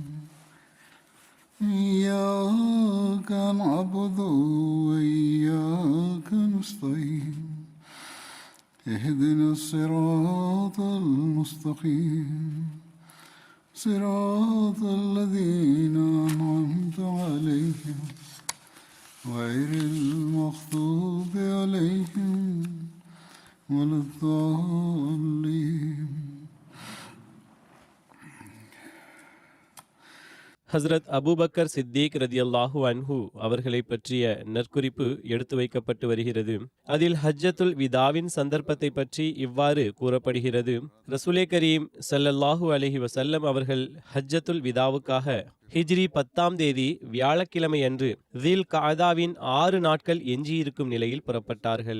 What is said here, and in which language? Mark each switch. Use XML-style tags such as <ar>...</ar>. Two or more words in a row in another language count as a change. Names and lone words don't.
<ar>إياك نعبد وإياك نستعين اهدنا الصراط المستقيم صراط الذين أنعمت عليهم غير المغضوب عليهم ولا الضالين.</ar> <ta>ஹஸ்ரத் அபூபக்கர் சித்திக்</ta> <ar>رضي الله عنه</ar> <ta>அவர்களை பற்றிய நற்குறிப்பு எடுத்து வைக்கப்பட்டு வருகிறது. அதில் ஹஜ்ஜத்துல் விதாவின் சந்தர்ப்பத்தை பற்றி இவ்வாறு கூறப்படுகிறது. ரசூலே கரீம்</ta> <ar>صلى الله عليه وسلم</ar> <ta>அவர்கள் ஹஜ்ஜத்துல் விதாவுக்காக ஹிஜ்ரி 10ஆம் தேதி வியாழக்கிழமை அன்று தில் கஅதாவின் 6 நாட்கள் எஞ்சியிருக்கும் நிலையில் புறப்பட்டார்கள்.</ta>